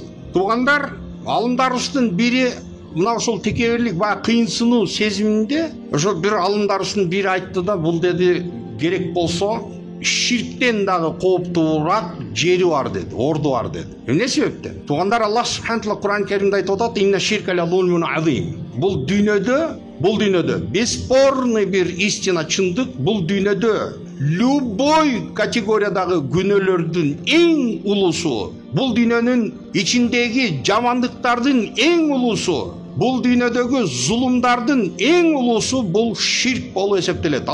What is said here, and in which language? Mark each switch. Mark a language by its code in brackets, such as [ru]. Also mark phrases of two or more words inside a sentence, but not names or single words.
[ky] Туугандар, алымдарыбыздын бири мына ошол текебирлик баягы кыйынсынуу сезиминде, ошо бир алымдарыбыздын бири айтты да, бул деди, керек болсо ширктен дагы кооптуураак жери бар деди, орду бар деди. Эмне себептен? Туугандар, [ar] الله سبحانه تعالى [ky] Кур'ан Керимде айтып атат, [ar] إن الشرك لظلم عظيم. [ky] Бул дүйнөдө бесспорный бир истина, чындык, бул дүйнөдө любой категориядагы күнөөлөрдүн эң улуусу, бул дүйнөнүн ичиндеги жамандыктардын эң улуусу, бул дүйнөдөгү зулумдардын эң улуусу бул ширк болуп эсептелет.